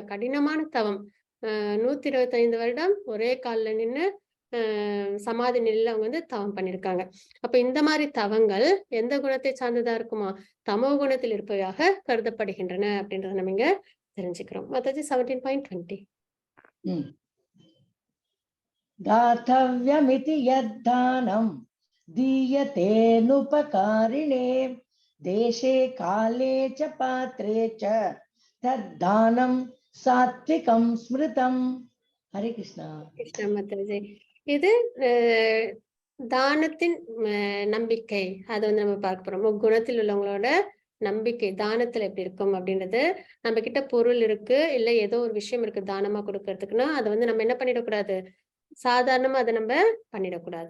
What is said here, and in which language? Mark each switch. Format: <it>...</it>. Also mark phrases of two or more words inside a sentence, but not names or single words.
<ta>கடினமான தவம், 125 வருடம் ஒரே காலில் நின்று சமாதி நிலையில அவங்க வந்து தவம் பண்ணிருக்காங்க. அப்ப இந்த மாதிரி தவங்கள் எந்த குணத்தை சார்ந்ததா இருக்குமா? தமோ குணத்தில் இருப்பவையாக கருதப்படுகின்றன அப்படின்றத நம்ம இங்க தெரிஞ்சுக்கிறோம். மத்தது 17.20.</ta> <sa>दातव्यमिति यद्दानं दीयतेऽनुपकारिणे देशे काले च पात्रे च तद्दानं सात्विकं स्मृतं. हरे कृष्णा.</sa> <ta>கிருஷ்ணா மாதாஜி. இது தானத்தின் நம்பிக்கை, அது வந்து நம்ம பார்க்க போறோம். குணத்தில் உள்ளவங்களோட நம்பிக்கை தானத்துல எப்படி இருக்கும் அப்படின்றது. நம்ம கிட்ட பொருள் இருக்கு, இல்ல ஏதோ ஒரு விஷயம் இருக்கு தானமா கொடுக்கறதுக்குன்னா அதை வந்து நம்ம என்ன பண்ணிடக்கூடாது, சாதாரணமா அதை நம்ம பண்ணிடக்கூடாது.</ta>